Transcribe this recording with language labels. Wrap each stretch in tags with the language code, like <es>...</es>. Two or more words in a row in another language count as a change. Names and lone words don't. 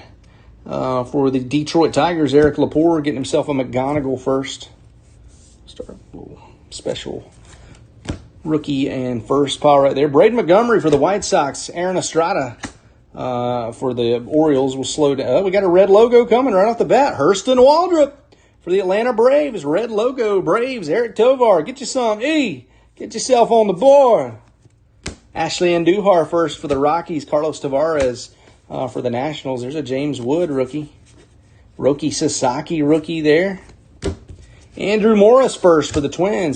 <en>For the Detroit Tigers, Eric Lepore getting himself a McGonigal first. Start a little special rookie and first pile right there. Braden Montgomery for the White Sox. Aaron Estrada for the Orioles will slow down. Oh, we got a red logo coming right off the bat. Hurston Waldrop for the Atlanta Braves. Red logo, Braves. Eric Tovar, get you some. Get yourself on the board. Ashley Andujar first for the Rockies. Carlos Tavares for the Nationals. There's a James Wood rookie. Roki Sasaki rookie there. Andrew Morris first for the Twins.</en>